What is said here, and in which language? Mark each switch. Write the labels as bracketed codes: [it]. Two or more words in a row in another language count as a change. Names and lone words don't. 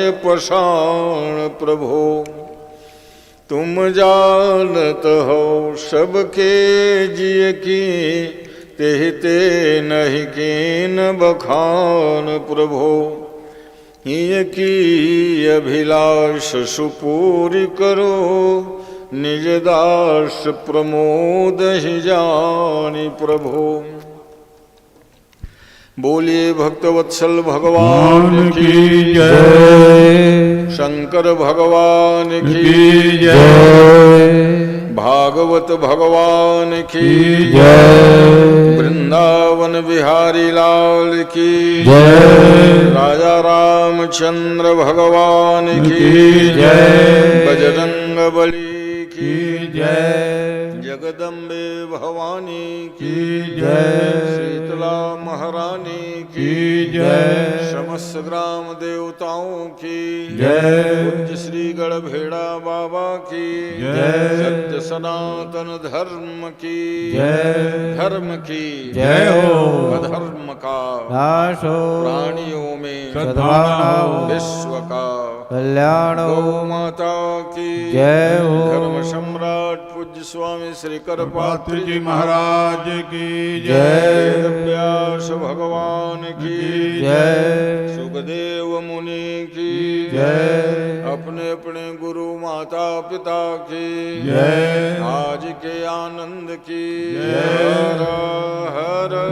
[hi] पशान प्रभो तुम जानत हो सबके जिय की तेहते नहीं कीन बखान प्रभो हिय की अभिलाष सुपूरी करो निज दास प्रमोद ही जानी प्रभो बोलिए भक्तवत्सल भगवान की जय शंकर भगवान की जय भागवत भगवान की जय वृंदावन बिहारी लाल की जय राजा रामचंद्र भगवान की जय बजरंग बली की जय जगदम्बे भवानी की जय शीतला महारानी की जय समस्त ग्राम देवताओं की जय पूज्य श्री गढ़भेड़ा बाबा की जय सत्य सनातन धर्म की जय धर्म की जय हो अधर्म का नाश हो प्राणियों में सद्भावना विश्व का कल्याण गौ माता की जय हो धर्म सम्राट पूज्य स्वामी श्री करपात्र जी महाराज की जय व्यास भगवान की जय सुखदेव मुनि की जय अपने अपने गुरु माता पिता की जय आज के आनंद की हर हर